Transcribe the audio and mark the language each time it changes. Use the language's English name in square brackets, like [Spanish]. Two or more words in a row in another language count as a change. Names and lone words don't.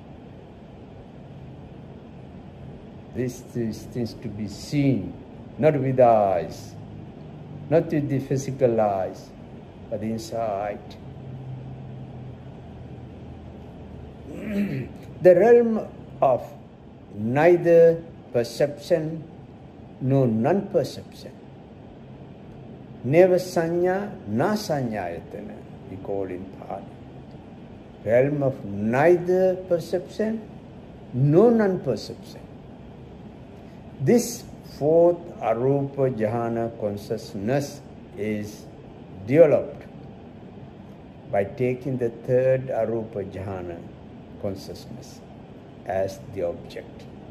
[English] These things to be seen, not with the eyes, not with the physical eyes, but inside. The realm of neither perception nor non-perception. [Pali] Never sanya, na sanyayatana, [English] we call in Pali. Realm of neither perception nor non-perception. This fourth Arupa Jhana consciousness is developed by taking the third Arupa Jhana consciousness as the object.